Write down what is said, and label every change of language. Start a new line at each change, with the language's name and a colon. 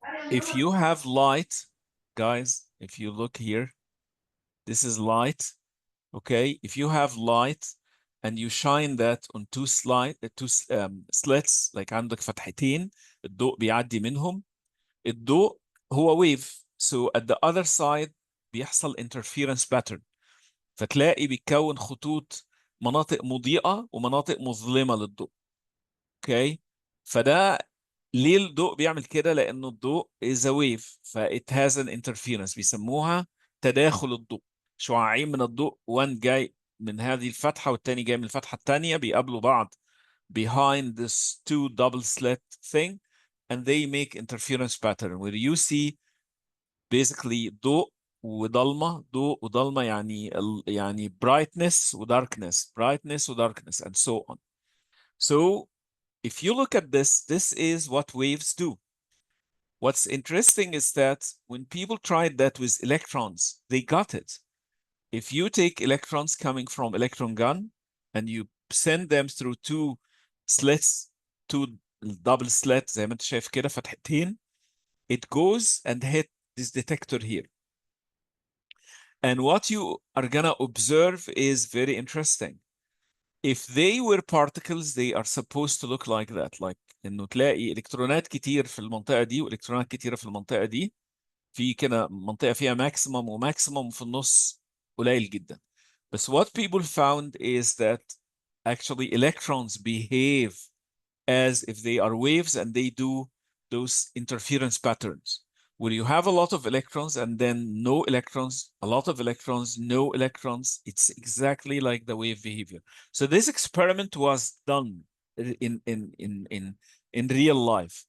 English: If you have light, guys, if you look here, this is light. Okay, if you have light and you shine that on two slits, like
Arabic: عندك فتحتين الضوء بيعدي منهم, الضوء هو
English: wave. So at the other side
Arabic: بيحصل
English: interference pattern.
Arabic: فتلاقي بيتكون خطوط مناطق مضيئة ومناطق مظلمة للضوء.
English: Okay,
Arabic: فده ليه الضوء بيعمل كده؟ لأنه الضوء
English: is a wave, it has an interference.
Arabic: بيسموها تداخل الضوء. شعاعين من الضوء, one جاي من هذه الفتحة والتاني جاي من الفتحة التانية, بيقابلوا بعض
English: behind this two double slit thing, and they make interference pattern where you see basically
Arabic: ضوء وضلمة, ضوء وضلمة, يعني brightness وdarkness, brightness وdarkness,
English: and so on. So if you look at this, this is what waves do. What's interesting is that when people tried that with electrons, they got it. If you take electrons coming from electron gun and you send them through two slits, two double slits,
Arabic: زي ما انت شايف كده فتحتين,
English: it goes and hit this detector here. And what you are gonna observe is very interesting. If they were particles, they are supposed to look like that, like
Arabic: انه تلاقي الكترونات كتير في المنطقة دي والكترونات كتيرة في المنطقة دي, في كده منطقة فيها ماكسيمم وماكسيمم وفي النص قليل جدا.
English: But what people found is that actually electrons behave as if they are waves, and they do those interference patterns where you have a lot of electrons and then no electrons, a lot of electrons, no electrons. It's exactly like the wave behavior. So this experiment was done in real life.